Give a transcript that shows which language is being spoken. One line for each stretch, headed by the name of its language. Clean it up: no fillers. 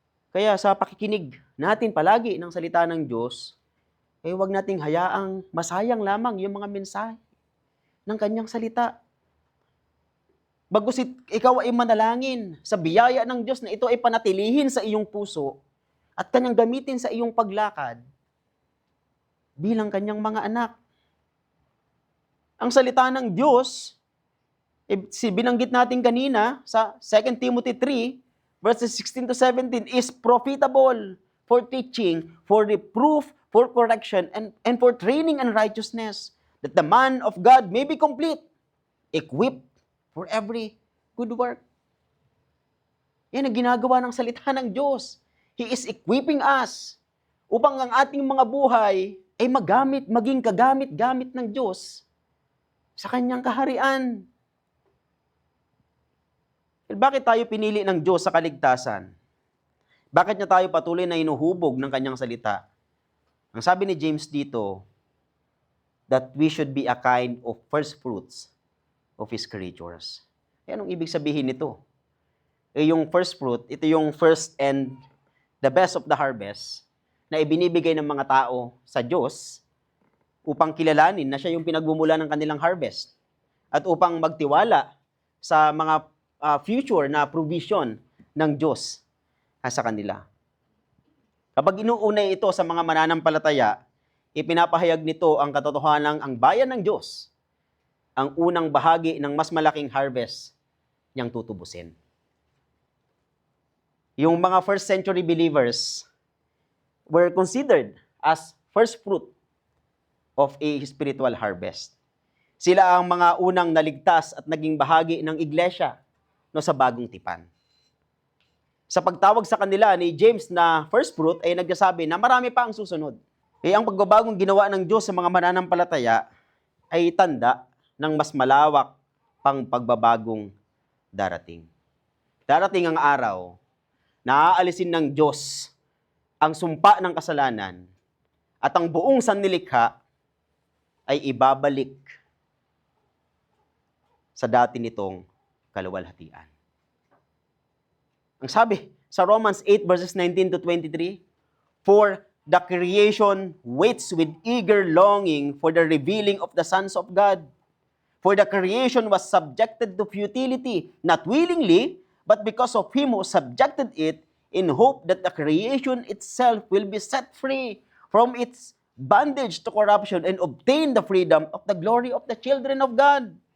Filipino: Kaya sa pakikinig natin palagi ng salita ng Diyos, huwag nating hayaang masayang lamang yung mga mensahe ng kanyang salita. Bagus ikaw ay manalangin sa biyaya ng Diyos na ito ay panatilihin sa iyong puso at kanyang gamitin sa iyong paglakad bilang kanyang mga anak. Ang salita ng Diyos, binanggit natin kanina sa 2 Timothy 3, verses 16 to 17,
English: is profitable for teaching, for reproof, for correction, and for training in righteousness, that the man of God may be complete, equipped for every good work.
Filipino: Yan ang ginagawa ng salita ng Diyos.
English: He is equipping us
Filipino: upang ang ating mga buhay ay maging kagamit-gamit ng Diyos sa kanyang kaharian. Bakit tayo pinili ng Diyos sa kaligtasan? Bakit niya tayo patuloy na inuhubog ng kanyang salita? Ang sabi ni James dito,
English: that we should be a kind of first fruits of His creatures.
Filipino: Anong ibig sabihin nito? Yung first fruit, ito yung
English: first and the best of the harvest
Filipino: na ibinibigay ng mga tao sa Diyos upang kilalanin na siya yung pinagmumula ng kanilang harvest at upang magtiwala sa mga future na provision ng Diyos sa kanila. Kapag inuunay ito sa mga mananampalataya, ipinapahayag nito ang katotohanan ang bayan ng Diyos, ang unang bahagi ng mas malaking harvest niyang tutubusin. Yung mga
English: first century believers were considered as first fruit of a spiritual harvest.
Filipino: Sila ang mga unang naligtas at naging bahagi ng iglesia sa bagong tipan. Sa pagtawag sa kanila ni James na first fruit ay nagsasabi na marami pa ang susunod. Ang pagbabagong ginawa ng Diyos sa mga mananampalataya ay tanda ng mas malawak pang pagbabagong darating. Darating ang araw na aalisin ng Diyos ang sumpa ng kasalanan at ang buong sanlilikha ay ibabalik sa dati nitong kaluwalhatian. Ang sabi sa Romans 8 verses 19 to 23,
English: for the creation waits with eager longing for the revealing of the sons of God. For the creation was subjected to futility, not willingly, but because of Him who subjected it, in hope that the creation itself will be set free from its bondage to corruption and obtain the freedom of the glory of the children of God.